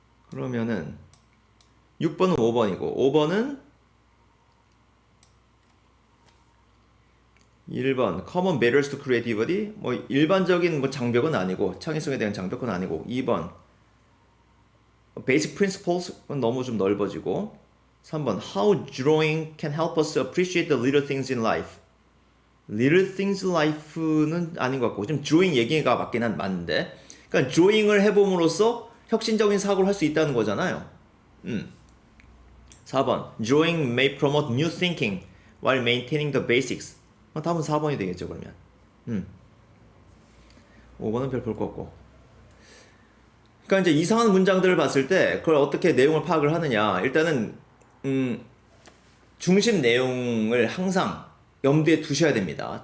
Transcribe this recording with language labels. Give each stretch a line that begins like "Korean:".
Korean: 그러면은 6번은 5번이고 5번은 1번
English: common barriers to creativity,
Korean: 뭐 일반적인 뭐 장벽은 아니고 창의성에 대한 장벽은 아니고 2번
English: basic principles
Korean: 은 너무 좀 넓어지고 3번
English: how drawing can help us to appreciate the little things in life. little things in life
Korean: 는 아닌 것 같고 좀 drawing 얘기가 맞는데, 그러니까 drawing을 해봄으로써 혁신적인 사고를 할 수 있다는 거잖아요.
English: 4번 drawing may promote new thinking while maintaining the basics.
Korean: 답은 4번이 되겠죠, 그러면. 5번은 별 볼 거 없고. 그러니까 이제 이상한 문장들을 봤을 때 그걸 어떻게 내용을 파악을 하느냐. 일단은 중심 내용을 항상 염두에 두셔야 됩니다.